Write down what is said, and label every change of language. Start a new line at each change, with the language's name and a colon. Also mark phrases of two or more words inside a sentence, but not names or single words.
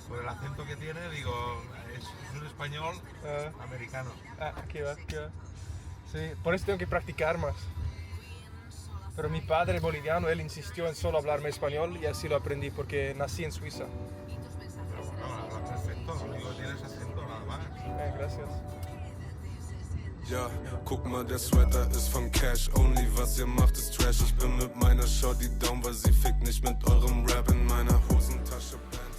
Spanish: Por el acento que tiene, digo, es un español americano. Aquí va. Sí, por eso tengo que practicar más. Pero mi padre boliviano, él insistió en solo hablarme español y así lo aprendí porque nací en Suiza. Pero bueno, hablas perfecto, lo único que tienes acento nada más. Gracias.
German: Ja, guck mal, der Sweater ist von Cash Only, was ihr macht ist Trash. Ich bin mit meiner
English: Shorty down,
German: weil sie fickt nicht mit eurem Rap in meiner Hosentasche.